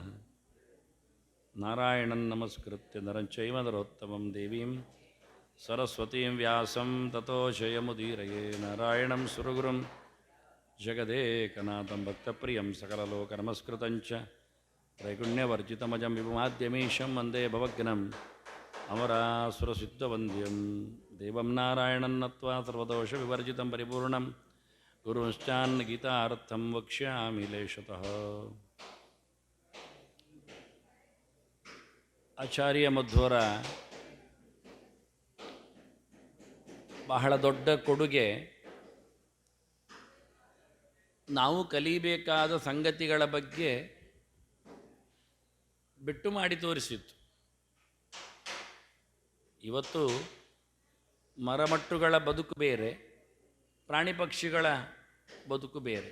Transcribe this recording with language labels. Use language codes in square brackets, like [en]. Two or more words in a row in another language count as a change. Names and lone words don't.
[sa] नारायणं नमस्कृत्य नरं चैव नरोत्तमं देवीं सरस्वतीं व्यासं ततो जयमुदीरये नारायणं सुरगुरुं जगदेकनाथं भक्तप्रियं सकललोकनमस्कृतं च त्रैगुण्यवर्जितमजं विभुमाद्यमीशं वन्दे भवघ्नम् अमरासुरसिद्धवन्द्यं देवं नारायणं नत्वा सर्वदोषविवर्जितं परिपूर्णं गुरुंश्चान्नगीतार्थं वक्ष्यामि लेशतः. [kn] ಆಚಾರ್ಯ ಮಧ್ವರ ಬಹಳ ದೊಡ್ಡ ಕೊಡುಗೆ ನಾವು ಕಲಿಬೇಕಾದ ಸಂಗತಿಗಳ ಬಗ್ಗೆ ಬಿಟ್ಟು ಮಾಡಿ ತೋರಿಸಿತ್ತು. ಇವತ್ತು ಮರಮಟ್ಟುಗಳ ಬದುಕು ಬೇರೆ, ಪ್ರಾಣಿ ಪಕ್ಷಿಗಳ ಬದುಕು ಬೇರೆ.